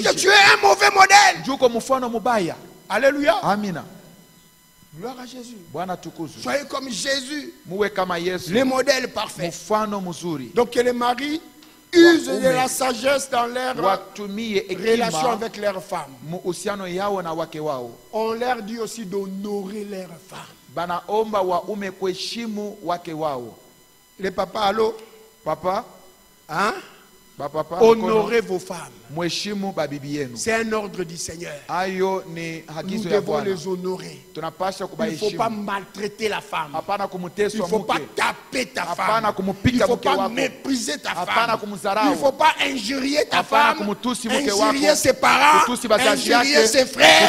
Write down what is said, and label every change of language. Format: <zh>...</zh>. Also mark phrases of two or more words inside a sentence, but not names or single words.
<fr>Puisque tu es un mauvais modèle.</fr> <sw>Juko mfano mubaya.</sw> <fr>Alléluia.</fr> <sw>Amina.</sw> <fr>Gloire à Jésus.</fr> <sw>Bwana tukuzwe.</sw> <fr>Soyez comme Jésus.</fr> <sw>Muwe kama Yesu.</sw> <fr>Le modèle parfait.</fr> <sw>Mfano mzuri.</sw> <fr>Donc que les maris usent de la sagesse dans leur relation avec leurs femmes.</fr> <sw>Uhusiano yao na wake wao.</sw> <fr>On leur dit aussi d'honorer leurs femmes.</fr> <sw>Banaomba waume kuheshimu wake wao.</sw> <fr>Les papas, allô? Papa? Hein? Papa, honorez vos femmes.</fr> <sw>Mheshimu babibi yenu.</sw> <fr>C'est un ordre du Seigneur.</fr> <sw>Ayo ni</sw> <fr>Nous devons les honorer. Il ne faut pas maltraiter la femme. Il ne faut pas taper ta femme. Il ne faut pas mépriser ta femme. Il ne faut pas injurier ta femme. Injurier ses parents. Injurier ses frères.</fr>